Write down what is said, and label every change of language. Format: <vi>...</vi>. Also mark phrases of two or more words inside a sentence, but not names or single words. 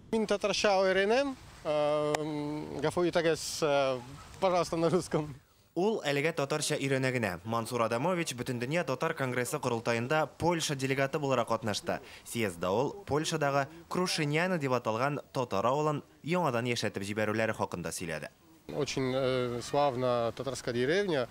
<tt>Мин татарша öğrenem. Гафу итагез,</tt> <ru>пожалуйста, на русском.</ru> <tt>Ул әлегә татарча өйрәнә. Мансур Адамович бөтен дөнья татар конгрессы корылтайында Польша делегаты буларак катнашты. Съездда ул Польшадагы Крушиняна дип аталган татар авылын яңадан яшәтеп җибәрүләре хакында сөйләде.</tt> <ru>Очень славна татарская деревня.</ru>